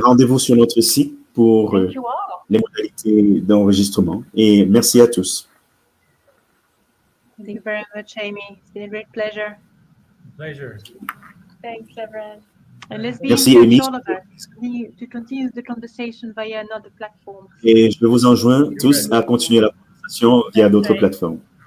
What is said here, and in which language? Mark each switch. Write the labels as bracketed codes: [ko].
[fr] Rendez-vous sur notre site pour les modalités d'enregistrement. Et merci à tous. [en] Thank you very much, Amy. It's been a great pleasure. Pleasure. Thanks, everyone. And let's be [fr] Merci, [en] in [fr] Amy. [en] touch, all of us, to continue the conversation via another platform. [fr] Et je vous enjoins tous à continuer la conversation via d'autres plateformes.